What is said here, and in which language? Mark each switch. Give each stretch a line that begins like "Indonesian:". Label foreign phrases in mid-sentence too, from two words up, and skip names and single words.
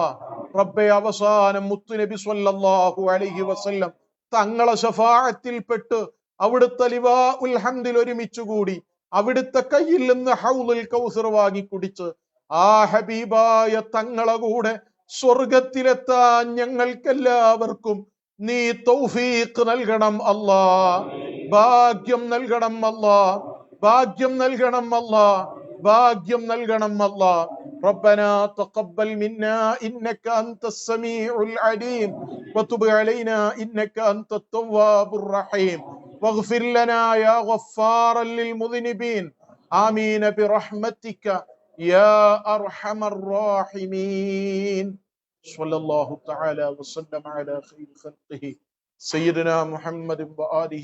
Malayalam: റബ്ബേ, അവസാനം മുത്തുനബി
Arabic: صلى الله عليه وسلم
Malayalam: തങ്ങളെ ശഫാഅത്തിൽപ്പെട്ട് അവിടുത്തെ ലിവാഉൽ ഹംദിൽ ഒരുമിച്ചുകൂടി അവിടുത്തെ കയ്യിൽ നിന്ന് ഹൗലുൽ കൗസർ വാങ്ങി കുടിച്ച് ആ ഹബീബായ തങ്ങളെ കൂടെ സ്വർഗത്തിലെത്താൻ ഞങ്ങൾക്കെല്ലാവർക്കും നീ തൗഫീഖ് നൽകണം അല്ലാ. ഭാഗ്യം നൽകണം അല്ലാ. ഭാഗ്യം നൽകണം അല്ലാ. ഭാഗ്യം നൽകണം അല്ലാ.
Arabic: ربنا تقبل منا إنك أنت السميع العليم وتب علينا إنك أنت التواب الرحيم واغفر لنا يا غفارا للمذنبين آمين برحمتك يا أرحم الراحمين صلى الله تعالى وسلم على خير خلقه سيدنا محمد وآله